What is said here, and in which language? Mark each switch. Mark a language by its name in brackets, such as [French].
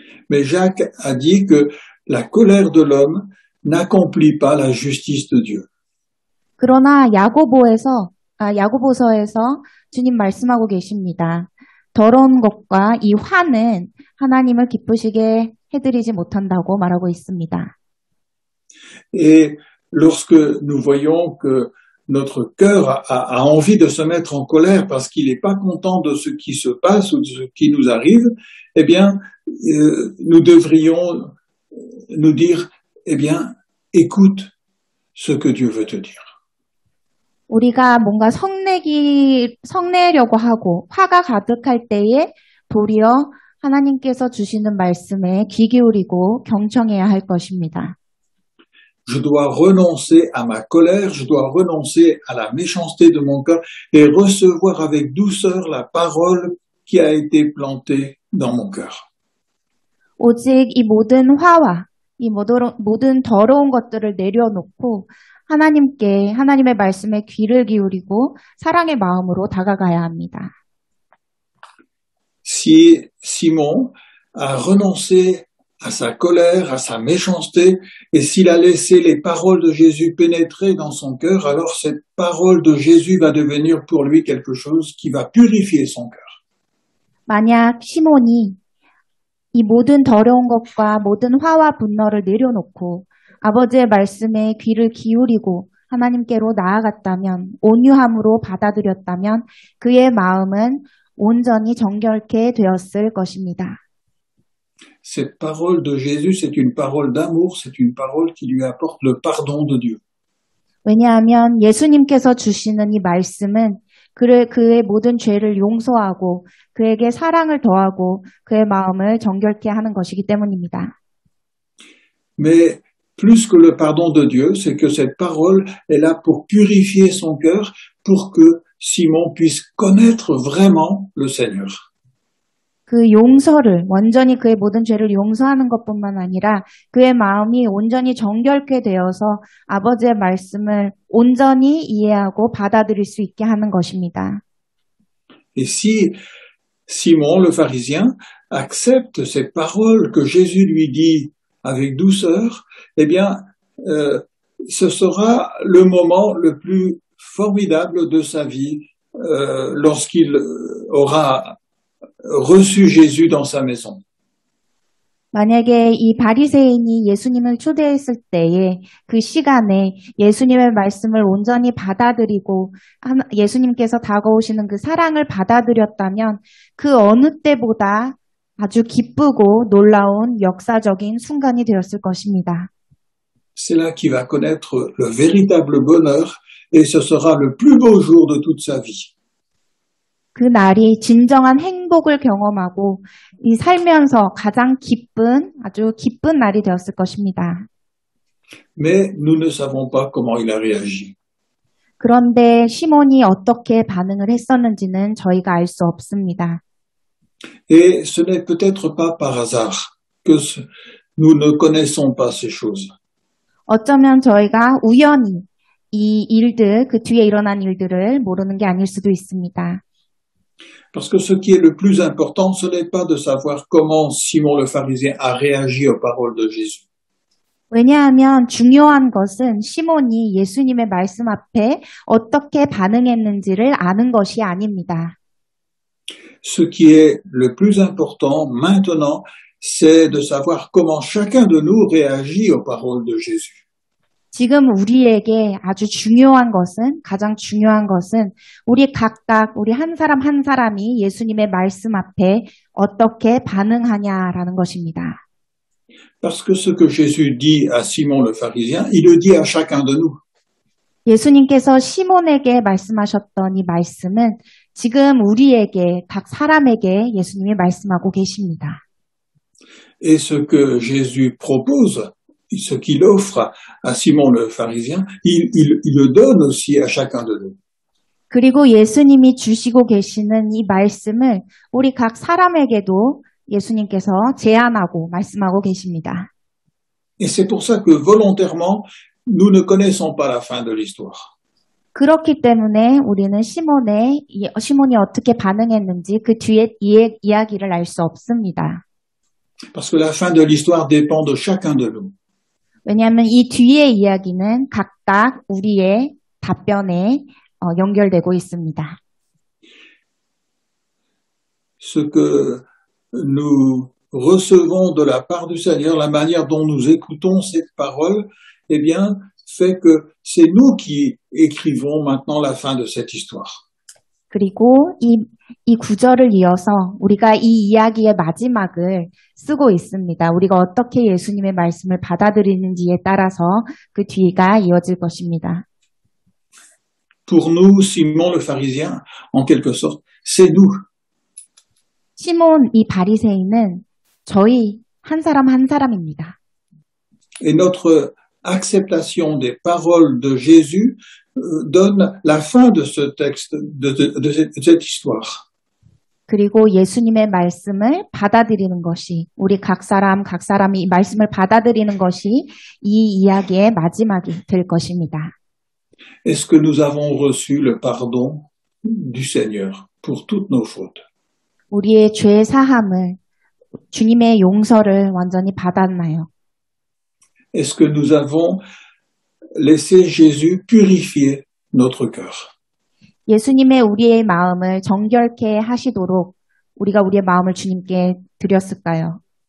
[French] Mais Jacques a dit que la colère de l'homme n'accomplit pas la justice de Dieu. [Korean] 그러나 야고보서에서 주님 말씀하고 계십니다. 더러운 것과 이 화는 하나님을 기쁘시게 해드리지 못한다고 말하고 있습니다. [French] Et lorsque nous voyons que notre cœur a envie de se mettre en colère parce qu'il n'est pas content de ce qui se passe ou de ce qui nous arrive, eh bien, nous devrions nous dire, eh bien, écoute ce que Dieu veut te dire. [Korean] 우리가 뭔가 성내려고 하고 화가 가득할 때에 도리어 하나님께서 주시는 말씀에 귀 기울이고 경청해야 할 것입니다. [French] Je dois renoncer à ma colère, je dois renoncer à la méchanceté de mon cœur et recevoir avec douceur la parole qui a été plantée dans mon cœur. [Korean] 오직 이 모든 화와 이 모든 더러운 것들을 내려놓고 하나님께 하나님의 말씀에 귀를 기울이고 사랑의 마음으로 다가가야 합니다. [French] Si Simon a renoncé à sa colère, à sa méchanceté, et s'il a laissé les paroles de Jésus pénétrer dans son cœur, alors cette parole de Jésus va devenir pour lui quelque chose qui va purifier son cœur. [Korean] 만약 시몬이 이 모든 더러운 것과 모든 화와 분노를 내려놓고 아버지의 말씀에 귀를 기울이고 하나님께로 나아갔다면, 온유함으로 받아들였다면 그의 마음은 온전히 정결케 되었을 것입니다. [French] Cette parole de Jésus, c'est une parole d'amour, c'est une parole qui lui apporte le pardon de Dieu. [Korean] 왜냐하면 예수님께서 주시는 이 말씀은 그의 모든 죄를 용서하고 그에게 사랑을 더하고 그의 마음을 정결케 하는 것이기 때문입니다. [French] Mais plus que le pardon de Dieu, c'est que cette parole est là pour purifier son cœur, pour que Simon puisse connaître vraiment le Seigneur. [Korean] 그 용서를, 완전히 그의 모든 죄를 용서하는 것뿐만 아니라 그의 마음이 온전히 정결케 되어서 아버지의 말씀을 온전히 이해하고 받아들일 수 있게 하는 것입니다. [French] Et si Simon, le pharisien, accepte ces paroles que Jésus lui dit avec douceur, eh bien, ce sera le moment le plus formidable de sa vie lorsqu'il aura reçu Jésus dans sa maison. [Korean] 만약에 이 바리새인이 예수님을 초대했을 때에 그 시간에 예수님의 말씀을 온전히 받아들이고 예수님께서 다가오시는 그 사랑을 받아들였다면 그 어느 때보다 아주 기쁘고 놀라운 역사적인 순간이 되었을 것입니다. [French] C'est là qu'il va connaître le véritable bonheur et ce sera le plus beau jour de toute sa vie. [Korean] 그 날이 진정한 행복을 경험하고 이 살면서 가장 기쁜, 아주 기쁜 날이 되었을 것입니다. [French] Mais nous ne savons pas comment il a réagi. [Korean] 그런데 시몬이 어떻게 반응을 했었는지는 저희가 알 수 없습니다. [French] Et ce n'est peut-être pas par hasard que nous ne connaissons pas ces choses. [Korean] 어쩌면 저희가 우연히 이 일들, 그 뒤에 일어난 일들을 모르는 게 아닐 수도 있습니다. [French] Parce que ce qui est le plus important, ce n'est pas de savoir comment Simon le pharisien a réagi aux paroles de Jésus. [Korean] 왜냐하면 중요한 것은 시몬이 예수님의 말씀 앞에 어떻게 반응했는지를 아는 것이 아닙니다. [French] Ce qui est le plus important maintenant, c'est de savoir comment chacun de nous réagit aux paroles de Jésus. [Korean] 지금 우리에게 아주 중요한 것은, 가장 중요한 것은 우리 각각, 우리 한 사람 한 사람이 예수님의 말씀 앞에 어떻게 반응하냐라는 것입니다. [French] Parce que ce que Jésus dit à Simon le pharisien, il le dit à chacun de nous. [Korean] 예수님께서 시몬에게 말씀하셨던 이 말씀은 지금 우리에게, 각 사람에게 예수님이 말씀하고 계십니다. [French] Et ce que Jésus propose, ce qu'il offre à Simon le pharisien, il le donne aussi à chacun de nous. [Korean] 그리고 예수님이 주시고 계시는 이 말씀을 우리 각 사람에게도 예수님께서 제안하고 말씀하고 계십니다. [French] Et c'est pour ça que volontairement, nous ne connaissons pas la fin de l'histoire. [Korean] 그렇기 때문에 우리는 시몬이 어떻게 반응했는지 그 뒤에 이야기를 알 수 없습니다. [French] Parce que la fin de l'histoire dépend de chacun de nous. [Korean] 왜냐하면 이 뒤의 이야기는 각각 우리의 답변에 연결되고 있습니다. [French] ce que nous recevons de la part du Seigneur, la manière dont nous écoutons cette parole, eh bien, fait que c'est nous qui écrivons maintenant la fin de cette histoire. [Korean] 그리고 이 구절을 이어서 우리가 이 이야기의 마지막을 쓰고 있습니다. 우리가 어떻게 예수님의 말씀을 받아들이는지에 따라서 그 뒤가 이어질 것입니다. [French] Pour nous, Simon le pharisien, en quelque sorte, c'est nous. [Korean] 시몬 이 바리새인은 저희 한 사람 한 사람입니다. [French] Et notre acceptation des paroles de Jésus donne la fin de ce texte, de cette histoire. [Korean] 그리고 예수님의 말씀을 받아들이는 것이 우리 각 사람이 이 말씀을 받아들이는 것이 이 이야기의 마지막이 될 것입니다. [French] Est-ce que nous avons reçu le pardon du Seigneur pour toutes nos fautes? [Korean] 우리의 죄 사함을 주님의 용서를 완전히 받았나요? [French] Est-ce que nous avons laissé Jésus purifier notre cœur? [Korean] 예수님의 우리의 마음을 정결케 하시도록 우리가 우리의 마음을 주님께 드렸을까요?